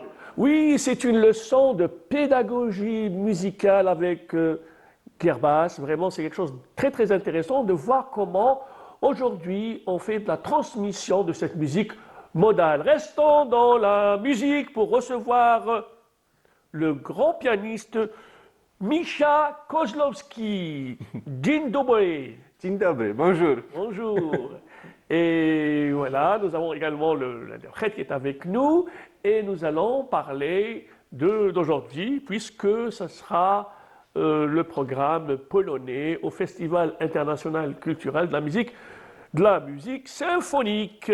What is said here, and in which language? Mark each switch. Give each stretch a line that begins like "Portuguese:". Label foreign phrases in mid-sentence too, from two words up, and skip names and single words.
French: Oui, c'est une leçon de pédagogie musicale avec Guerbas. Vraiment, c'est quelque chose de très très intéressant de voir comment aujourd'hui on fait de la transmission de cette musique modale. Restons dans la musique pour recevoir le grand pianiste Misha Kozlowski.
Polish: Dzień dobry. Dzień dobry,
French: bonjour. Bonjour. Et voilà, nous avons également l'interprète qui est avec nous et nous allons parler d'aujourd'hui puisque ce sera le programme polonais au Festival international culturel de la musique symphonique.